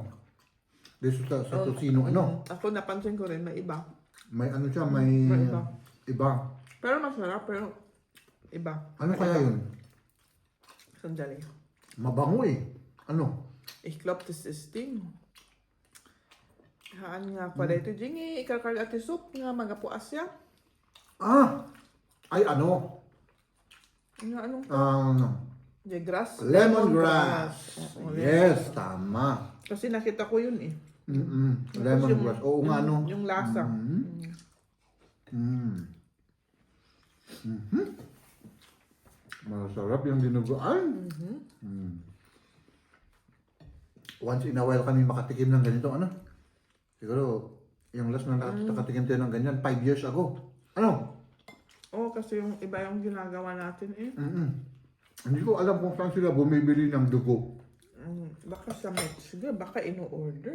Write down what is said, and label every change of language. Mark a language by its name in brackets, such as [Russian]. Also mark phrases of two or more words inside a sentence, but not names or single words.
[Filipino] Dito sa tosino, ano? Ako napansin ko rin, may iba. May ano siya, may iba. iba. Pero masarap, pero iba. Ano kaya yun? Sandali. Mabango eh. Ano? [German] Ich glaube, das ist Ding. [Iloko] Haan nga pa dito, Jingy, ikakargati soup nga magapu Asya. [Filipino] Ay ano? Nga anong the grass? Lemongrass. Oo, Yes, tama. Kasi nakita ko yun eh. Lemongrass. Oo nga ano. Yung lasa. Masarap yung dinuguan. [English] Once in a while [Filipino] kami makatikim ng ganito, ano? Siguro, yung last na nakatikim tayo ng ganyan, [English] 5 years ago. [Filipino] Ano? Oo, kasi yung iba yung ginagawa natin eh. Hindi ko alam kung saan sila bumibili ng dugo. Baka sa Mexico, baka ino-order.